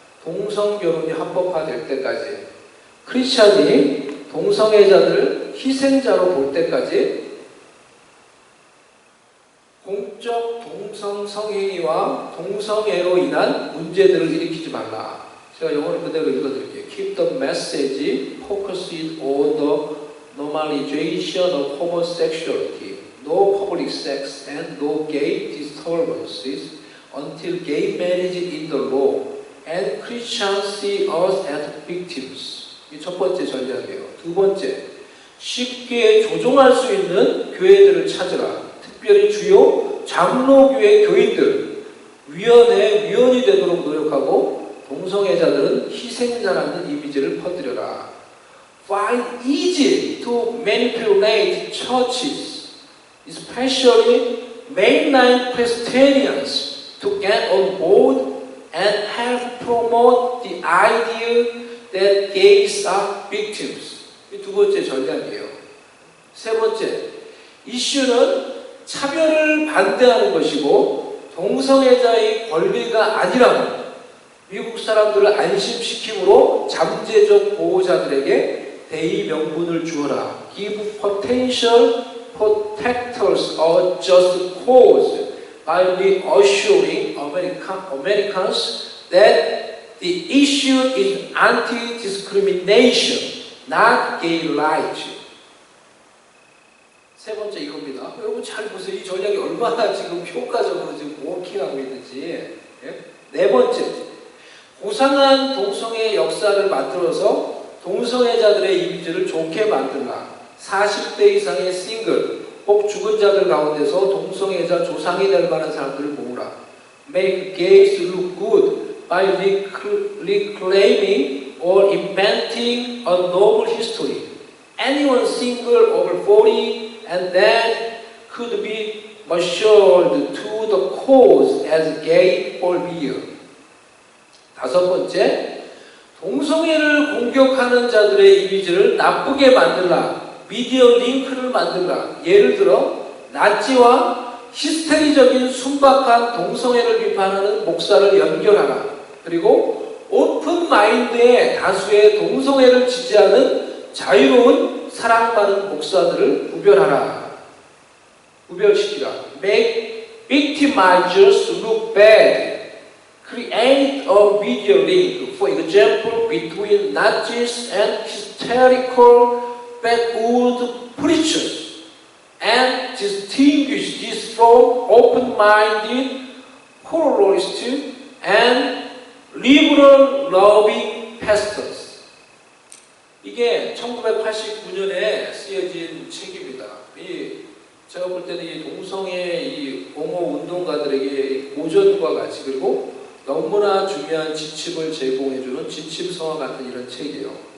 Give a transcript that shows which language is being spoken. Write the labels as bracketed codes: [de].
[ko] 동성 결혼이 합법화될 때까지, 크리스찬이 동성애자들을 희생자로 볼 때까지 공적 동성 성행위와 동성애로 인한 문제들을 일으키지 말라. 제가 영어를 그대로 읽어드릴게요. [en] Keep the message focused on the normalization of homosexuality, no public sex, and no gay disturbances until gay marriage is in the law, and Christians see us as victims. [ko] 이 첫 번째 전략이에요. 두 번째, 쉽게 조종할 수 있는 교회들을 찾으라. 특별히 주요 장로교회 교인들, 위원이 되도록 노력하고 동성애자들은 희생자라는 이미지를 퍼뜨려라. [en] Find easy to manipulate churches, especially mainline Christians, to get on board and help promote the idea that gays are victims. [ko] 이 두 번째 전략이에요. 세 번째, 이슈는 차별을 반대하는 것이고 동성애자의 권리가 아니라고 미국 사람들을 안심시킴으로 잠재적 보호자들에게 대의 명분을 주어라. [en] Give potential protectors a just cause by reassuring Americans that the issue is anti-discrimination, not gay rights. [ko] 세 번째 이겁니다. 여러분 잘 보세요. 이 전략이 얼마나 지금 효과적으로 지금 워킹하고 있는지. 네 번째, 고상한 동성애 역사를 만들어서 동성애자들의 이미지를 좋게 만들라. 40대 이상의 싱글, 혹 죽은 자들 가운데서 동성애자 조상이 될 만한 사람들을 모으라. [en] Make gays look good by reclaiming or inventing a noble history. Anyone single over 40 and that could be marshaled to the cause as gay or beer. [ko] 다섯 번째, 동성애를 공격하는 자들의 이미지를 나쁘게 만들라. 미디어 링크를 만들라. 예를 들어 나치와 히스테리적인 순박한 동성애를 비판하는 목사를 연결하라. 그리고 오픈 마인드의 다수의 동성애를 지지하는 자유로운 사랑 많은 목사들을 구별시키라. [en] Make victimizers look bad. Create a video link, for example, between Nazis and hysterical backwoods preachers, and distinguish this from open-minded pluralist and liberal-loving pastors. [ko] 이게 1989년에 쓰여진 책입니다. 제가 볼 때는 이 동성애 이 옹호 운동가들에게 고전과 같이 그리고 너무나 중요한 지침을 제공해주는 지침서와 같은 이런 책이에요.